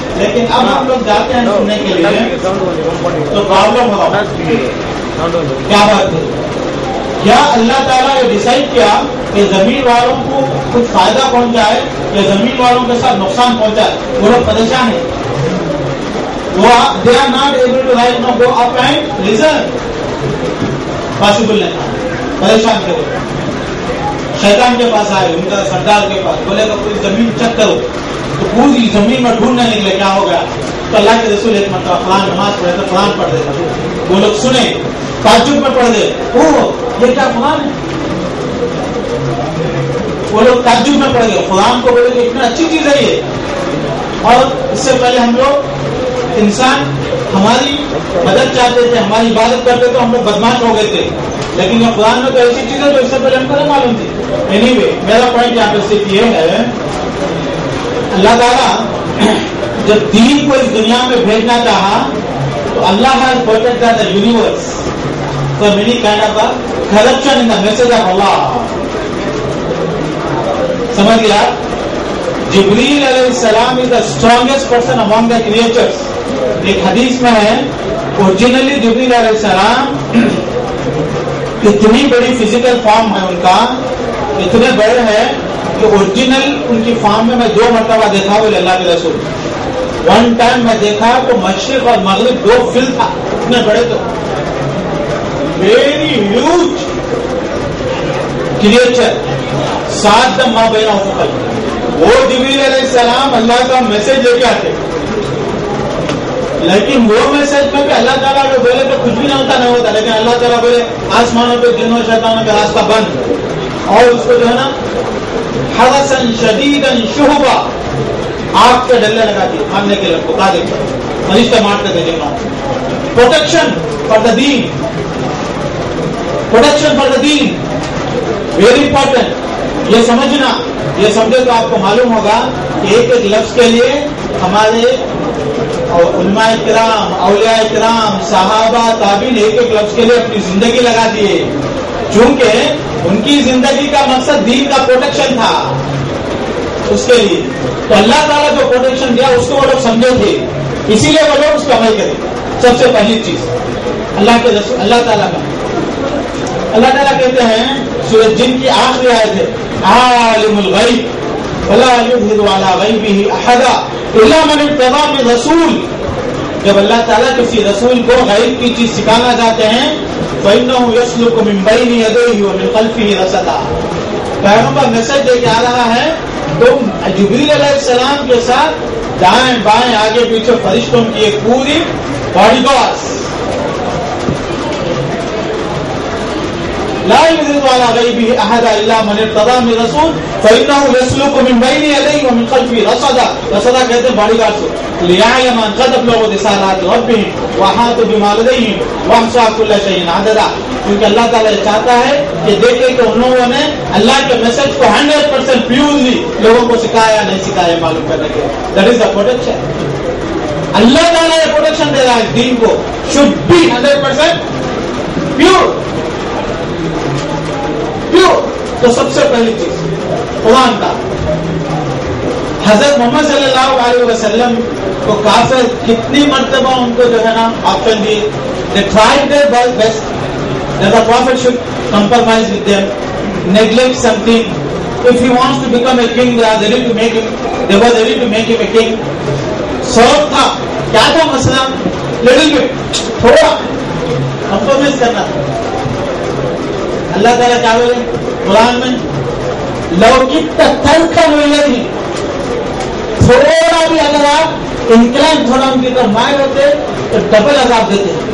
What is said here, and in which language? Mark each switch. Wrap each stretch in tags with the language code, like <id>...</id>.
<ur>لیکن اب ہم لوگ جاتے ہیں سننے کے لیے تو پرابلم ہو رہا. کیا بات ہے, کیا اللہ تعالیٰ نے ڈیسائڈ کیا کہ زمین والوں کو کچھ فائدہ پہنچائے یا زمین والوں کے ساتھ نقصان پہنچائے؟ وہ لوگ پریشان ہیں.</ur> <en>They are not able to right now go up and listen.</en> <ur>Possible نہیں. پریشان تھے وہ. شیطان کے پاس آئے, ان کا سردار کے پاس, بولے گا پوری زمین چیک کرو. تو پوری زمین میں ڈھونڈنے نکلے, کیا ہو گیا, تو اللہ کے رسول ایک مرتبہ فلان نماز پڑھے تو فلان پڑھ دیتا، وہ لوگ سنے تعجب میں پڑھ دے، اوہ یہ کیا فلان ہے، وہ لوگ تعجب میں پڑھ گئے، فلان کو بولے کہ اتنا اچھی چیز ہے یہ. اور اس سے پہلے ہم لوگ انسان ہماری مدد چاہتے تھے، ہماری عبادت کرتے تو ہم لوگ بدماش ہو گئے تھے، لیکن یہ قرآن میں تو ایسی چیز ہے جو اس سے پہلے ہم کو نہیں معلوم تھی. اینی وے میرا پوائنٹ یہاں پہ صرف یہ ہے، اللہ تعالیٰ جب دین کو اس دنیا میں بھیجنا چاہا تو اللہ</ur> <en>has protected the universe from any kind of a corruption in the message of Allah.</en> <ur>سمجھ گیا؟</ur> <en>جبریل علیہ السلام is the strongest person among the creatures.</en> <ur>ایک حدیث میں ہے اوریجنلی جبریل علیہ السلام اتنی بڑی فزیکل فارم ہے ان کا، اتنے بڑے ہیں کہ اوریجنل ان کی فارم میں 2 مرتبہ دیکھا بولے اللہ کے رسول. ون ٹائم میں دیکھا تو مشرق اور مغرب 2 فل تھا، اتنے بڑے تو</ur> <en>Very huge creature.</en> <ur>7 دم ماں بہنا ہوتا، وہ جبریل علیہ السلام اللہ کا میسج لے کے آتے، لیکن وہ میسج میں بھی اللہ تعالیٰ کو بولے تو کچھ بھی نہیں ہوتا، لیکن اللہ تعالیٰ بولے آسمانوں پہ جنوں شیطانوں کا راستہ بند، اور اس کو جو ہے نا حرسن شدیدن شہبا آگ پہ ڈلنے لگا دی مارنے کے لیے بتا دے فرشتے مارتے تھے جنوں.</ur> <en>Protection for the deen, protection for the deen very important.</en> <ur>یہ سمجھنا، یہ سمجھے تو آپ کو معلوم ہوگا کہ ایک ایک لفظ کے لیے ہمارے علماء کرام، اولیاء کرام، صحابہ، تابعین ایک ایک لفظ کے لیے اپنی زندگی لگا دیے، چونکہ ان کی زندگی کا مقصد دین کا پروٹیکشن تھا. اس کے لیے تو اللہ تعالیٰ جو پروٹیکشن دیا اس کو وہ لوگ سمجھے تھے، اسی لیے وہ لوگ اس کو عمل کریں. سب سے پہلی چیز اللہ کے رسول، اللہ تعالیٰ کا، اللہ تعالیٰ کہتے ہیں سورۃ جن کی آخری آیت ہے</ur> <ar>عالم الغیب ولا یظہر علی غیبہ احدا الا من ارتضی من رسول.</ar> <ur>جب اللہ تعالیٰ کسی رسول کو غیب کی چیز سکھانا چاہتے ہیں</ur> <ar>فإنه يسلك من بين يديه ومن خلفه رصدا.</ar> <ur>پیغمبر میسج دے کے آ رہا ہے تو جبریل علیہ السلام کے ساتھ دائیں بائیں آگے پیچھے فرشتوں کی ایک پوری باڈی گارڈ.</ur> <ar>لا يظهر على غيبه احدا الا من ارتضى من رسول فانه يسلك من بين يديه ومن خلفه رصدا.</ar> <ur>رصدا کہتے ہیں باڈی گارڈ کو.</ur> <ar>ليعلم ان قد بلغوا رسالات ربهم واحاط بما لديهم واحصى كل شيء عددا.</ar> <ur>کیونکہ اللہ تعالیٰ چاہتا ہے کہ دیکھے کہ ان لوگوں نے اللہ کے میسج کو 100% پیورلی لوگوں کو سکھایا نہیں سکھایا معلوم کرنے کے.</ur> <en>That is the protection.</en> <ur>اللہ تعالیٰ یہ پروٹیکشن دے رہا ہے دین کو،</ur> <en>should be</en> <ur>100% پیور. تو سب سے پہلی چیز قرآن کا. حضرت محمد صلی اللہ علیہ وسلم کو کافر کتنی مرتبہ ان کو جو ہے نا option the.</ur> <en>They tried their best that the prophet should compromise with them, neglect something. If he wants to become a king, they were ready to make him a king.</en> <ur>سبب تھا کیا تھا مسئلہ؟</ur> <en>little bit,</en> <ur>تھوڑا compromise کرنا تھا. اللہ تعالیٰ کیا بولے قرآن میں</ur> <ar>لو کت ترکن ویلدی،</ar> <ur>تھوڑا بھی اگر آپ انکلائن تھوڑا ان کی طرف مائل ہوتے تو ڈبل عذاب دیتے.</ur>